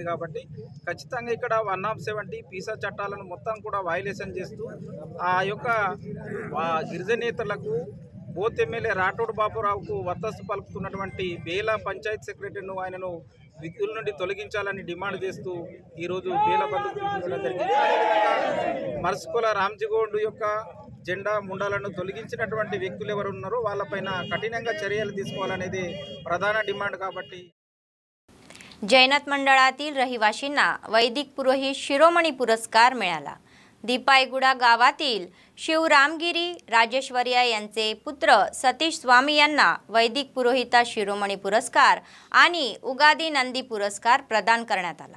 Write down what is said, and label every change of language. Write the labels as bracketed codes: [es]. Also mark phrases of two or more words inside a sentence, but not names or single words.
[te] కాబట్టి ఖచ్చితంగా ఇక్కడ 170 పీసా చట్టాలను మొత్తం కూడా వైలేషన్ చేస్తూ ఆ యొక్క గిరిజనేతలకు బోత్ ఎమ్మెల్యే రాటోడ్ బాపురావుకు వత్తస్తు పలుకుతున్నటువంటి బేలా పంచాయత్ సెక్రటరీను ఆయనను విధుల నుండి తొలగించాలని డిమాండ్ చేస్తూ ఈరోజు బేలా బంద్కు పిలుపునివ్వడం జరిగింది। మర్స్కుల రామ్జిగోండ్ యొక్క జెండా ముండాలను తొలగించినటువంటి వ్యక్తులు ఎవరు ఉన్నారో వాళ్ళపైన కఠినంగా చర్యలు తీసుకోవాలనేది ప్రధాన डिमांड। కాబట్టి [mr] जैनत मंडळातील रहिवाशींना वैदिक पुरोहित शिरोमणी पुरस्कार मिळाला। दीपाईगुडा गावातील शिवरामगिरी राजेश्वरिया यांचे पुत्र सतीश स्वामी यांना वैदिक पुरोहिता शिरोमणी पुरस्कार आणि उगादी नंदी पुरस्कार प्रदान करण्यात आला।